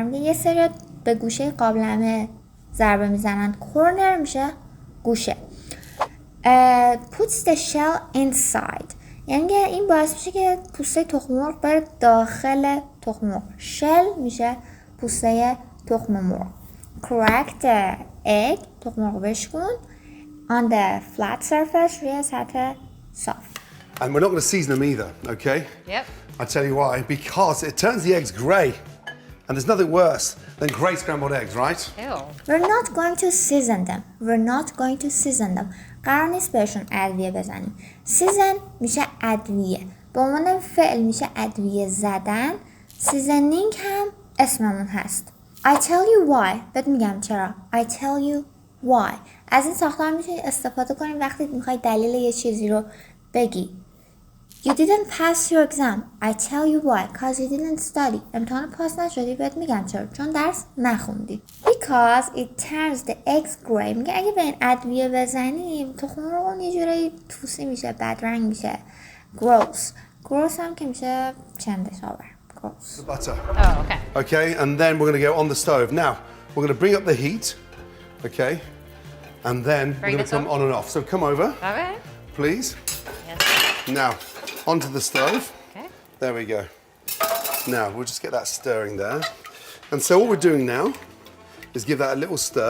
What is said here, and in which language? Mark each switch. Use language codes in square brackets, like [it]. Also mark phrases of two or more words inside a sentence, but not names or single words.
[fa] میگه یه سری به گوشه قابلمه ضربه میزنن. Corner میشه گوشه. [en] Puts the shell inside. [fa] یعنی این باعث میشه که پوسته تخم مرغ بره داخل تخم مرغ. shell میشه پوسته تخم مرغ. [en] Crack the egg. [fa] تخم مرغ بشکن. [en] On the flat surface [fa] روی سطح صاف. [en] And we're not going to season them either, okay? Yep. I'll tell you why. Because it turns the eggs grey. And there's nothing worse than grey scrambled eggs, right? Ew. We're not going to season them. We're not going to season them. [fa] قرار نیست بهشون ادویه بزنیم. season میشه ادویه. به عنوان فعل میشه ادویه زدن. seasoning هم اسممون هست. [en] I tell you why. [fa] بهت میگم چرا. [en] I tell you why. [fa] از این ساختار میتونید استفاده کنید وقتی میخواید دلیل یه چیزی رو بگی. [en] You didn't pass your exam. I tell you why. Cause you didn't study. [fa] امتحان پاس نشدی بهت میگم چرا. چون درس نخوندی. [en] Because it turns the eggs gray. [fa] میگه اگه به این ادویه بزنیم تخم مرغ یه جوری توسی میشه. بدرنگ میشه. Gross هم که میشه چندش آور. Gross. [en] The butter. Oh, okay. Okay, and then we're going to go on the stove. Now, we're going to bring up the heat. Okay. And then we're going to come on and off. So come over. Okay. Please. Yes. Now, onto the stove. Okay. There we go. Now, we'll just get that stirring there. And so all we're doing now is give that a little stir.